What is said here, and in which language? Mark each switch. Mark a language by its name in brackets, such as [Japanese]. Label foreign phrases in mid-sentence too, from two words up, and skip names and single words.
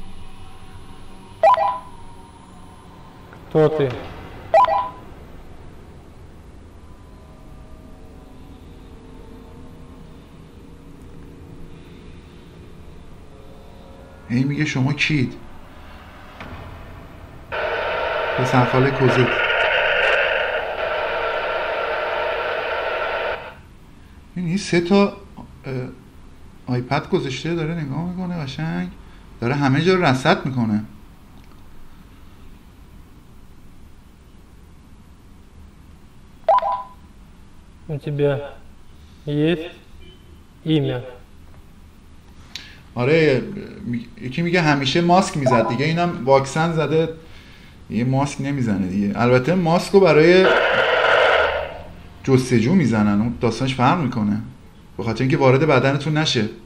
[Russian] Кто ты? [Persian] این میگه شما کید؟ پسرخاله کوزت. این 3 تا آیپد گذاشته داره نگاه میکنه قشنگ. داره همه جا رو رصد میکنه. [Russian] У тебя есть имя? [Persian] آره یکی میگه همیشه ماسک میزد دیگه، اینم واکسن زده یه ماسک نمیزنه دیگه. البته ماسک رو برای جستجو میزنن، اون داستانش فرق میکنه به خاطر اینکه وارد بدنتون نشه.